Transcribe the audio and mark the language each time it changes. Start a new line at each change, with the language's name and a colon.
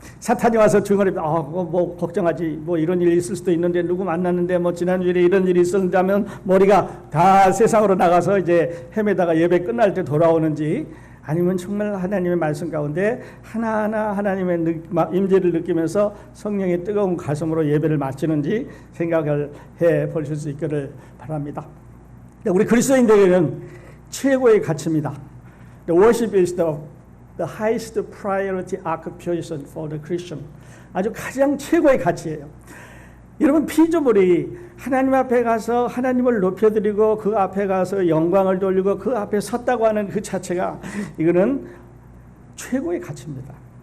Korean: 사탄이 와서 증언합니다. 뭐 걱정하지. 뭐 이런 일이 있을 수도 있는데 누구 만났는데 뭐 지난주에 이런 일이 있었는데 하면 머리가 다 세상으로 나가서 이제 헤매다가 예배 끝날 때 돌아오는지 아니면 정말 하나님의 말씀 가운데 하나하나 하나님의 임재를 느끼면서 성령의 뜨거운 가슴으로 예배를 마치는지 생각을 해 보실 수 있기를 바랍니다. 우리 그리스도인들에게는 최고의 가치입니다.
English: The worship is the highest priority occupation for the Christian.
Korean: 아주 가장 최고의 가치예요. 여러분 피조물이 하나님 앞에 가서 하나님을 높여드리고 그 앞에 가서 영광을 돌리고 그 앞에 섰다고 하는 그 자체가 이거는 최고의 가치입니다.